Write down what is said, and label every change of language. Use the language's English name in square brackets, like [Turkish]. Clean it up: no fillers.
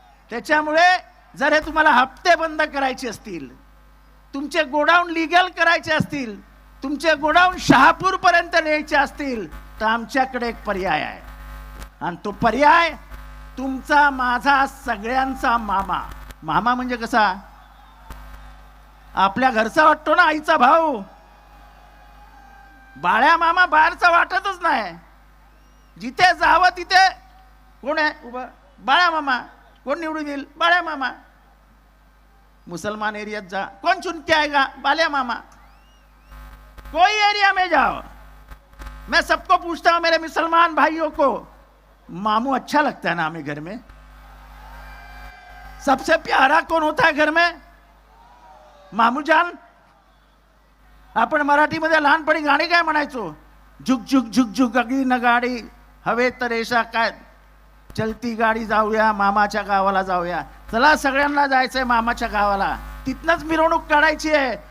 [Marathi] त्याच्यामुळे जर हे तुम्हाला हप्ते बंद करायचे असतील, तुमचे गोडाऊन लिगल करायचे असतील, तुमचे गोडाऊन शहापूर पर्यंत न्यायचे असतील, तर आमच्याकडे एक पर्याय आहे, आणि तो पर्याय तुमचा, माझा, सगळ्यांचा मामा। मामा म्हणजे कसा? आपल्या घरचा वाटतो ना, आईचा भाऊ। बाळ्या मामा बाहेरचा वाटतच नाही, जिथे जावं तिथे कोण आहे उभं? बाळ्या मामा। कौन निवडून येईल? बाळ्या मामा। [Hindi] मुसलमान एरिया जा, कौन चुन के आएगा? बाल्या मामा। कोई एरिया में जाओ, मैं सबको पूछता हूं, मेरे मुसलमान भाइयों को, मामू अच्छा लगता है ना हमें घर में? सबसे प्यारा कौन होता है घर में? मामू जान। [Marathi] आपण मराठीमध्ये लहानपणी गाणी काय म्हणायचो? झुक झुक झुक झुक अगदी न गाडी, हवे तर रेषा काय, चलती गाडी, जाऊया मामाच्या गावाला जाऊया। चला सगळ्यांना जायचंय मामाच्या गावाला, तिथनच मिरवणूक काढायची आहे।